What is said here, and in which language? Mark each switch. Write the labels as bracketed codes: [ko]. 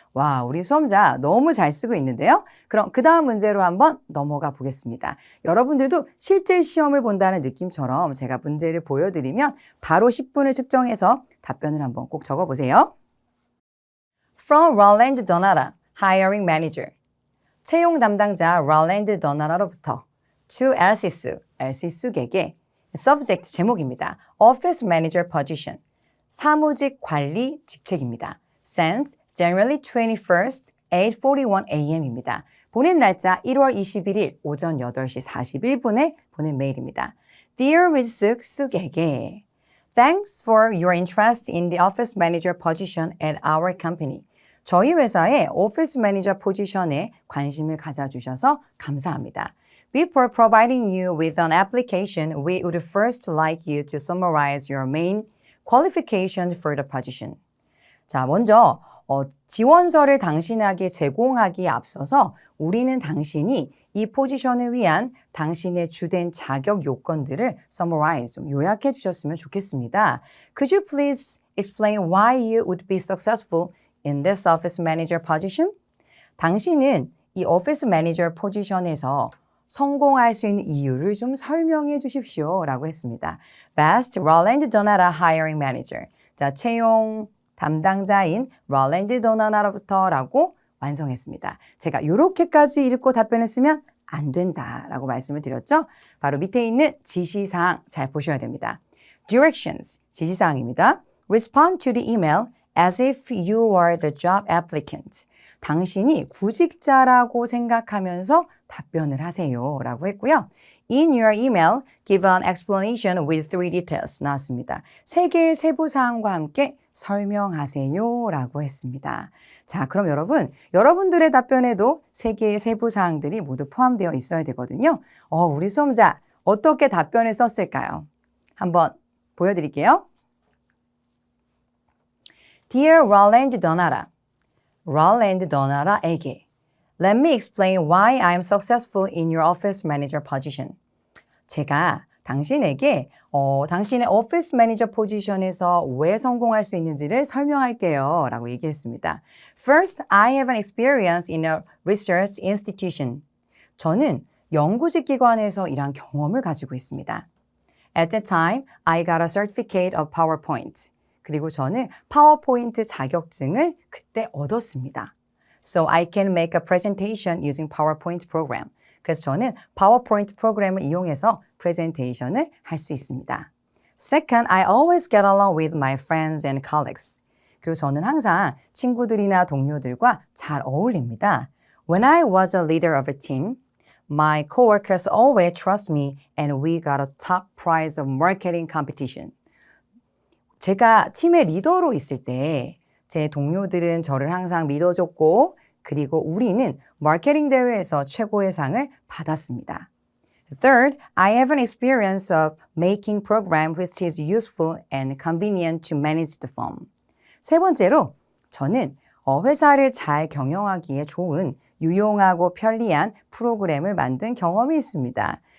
[ko] 와, 우리 수험자 너무 잘 쓰고 있는데요. 그럼 그 다음 문제로 한번 넘어가 보겠습니다. 여러분들도 실제 시험을 본다는 느낌처럼 제가 문제를 보여드리면 바로 10분을 측정해서 답변을 한번 꼭 적어보세요. [en] From Roland Donara, Hiring Manager. [ko] 채용 담당자 Roland Donara로부터 to Elsie Su, Elsie Su에게 subject 제목입니다. [en] Office Manager Position. [ko] 사무직 관리 직책입니다. [en] Sent January 21st, 8:41 a.m.입니다. [ko] 보낸 날짜 1월 21일 오전 8시 41분에 보낸 메일입니다. [en] Dear Ms. Suk에게 Thanks for your interest in the office manager position at our company. [ko] 저희 회사의 오피스 매니저 포지션에 관심을 가져주셔서 감사합니다. [en] Before providing you with an application, we would first like you to summarize your main qualifications for the position. [ko] 자, 먼저 지원서를 당신에게 제공하기에 앞서서 우리는 당신이 이 포지션을 위한 당신의 주된 자격 요건들을 summarize, 요약해 주셨으면 좋겠습니다. [en] Could you please explain why you would be successful in this office manager position? [ko] 당신은 이 오피스 매니저 포지션에서 성공할 수 있는 이유를 좀 설명해 주십시오 라고 했습니다. [en] Best [ko] Roland Donara Hiring Manager. 자, 채용 담당자인 롤랜드 도나나로부터 라고 완성했습니다. 제가 이렇게까지 읽고 답변을 쓰면 안 된다라고 말씀을 드렸죠. 바로 밑에 있는 지시사항 잘 보셔야 됩니다. Directions, 지시사항입니다. [en] Respond to the email as if you are the job applicant. [ko] 당신이 구직자라고 생각하면서 답변을 하세요 라고 했고요. [en] In your email, give an explanation with 3 details [ko] 나왔습니다. 3개의 세부사항과 함께 설명하세요 라고 했습니다. 자, 그럼 여러분들의 답변에도 3개의 세부사항들이 모두 포함되어 있어야 되거든요. 우리 수험자 어떻게 답변을 썼을까요? 한번 보여드릴게요. [en] Dear Roland Donara, Roland Donara에게 Let me explain why I am successful in your office manager position. [ko] 제가 당신에게 당신의 오피스 매니저 포지션에서 왜 성공할 수 있는지를 설명할게요 라고 얘기했습니다. [en] First, I have an experience in a research institution. [ko] 저는 연구직 기관에서 일한 경험을 가지고 있습니다. [en] At that time, I got a certificate of PowerPoint. [ko] 그리고 저는 파워포인트 자격증을 그때 얻었습니다. [en] So I can make a presentation using PowerPoint program. [ko] 그래서 저는 파워포인트 프로그램을 이용해서 프레젠테이션을 할 수 있습니다. [en] Second, I always get along with my friends and colleagues. [ko] 그리고 저는 항상 친구들이나 동료들과 잘 어울립니다. [en] When I was a leader of a team, my coworkers always trust me and we got a top prize of marketing competition. [ko] 제가 팀의 리더로 있을 때 제 동료들은 저를 항상 믿어줬고 그리고 우리는 마케팅 대회에서 최고의 상을 받았습니다. [en] Third, I have an experience of making program which is useful and convenient to manage the firm. [ko] 세 번째로 저는 회사를 잘 경영하기에 좋은 유용하고 편리한 프로그램을 만든 경험이 있습니다.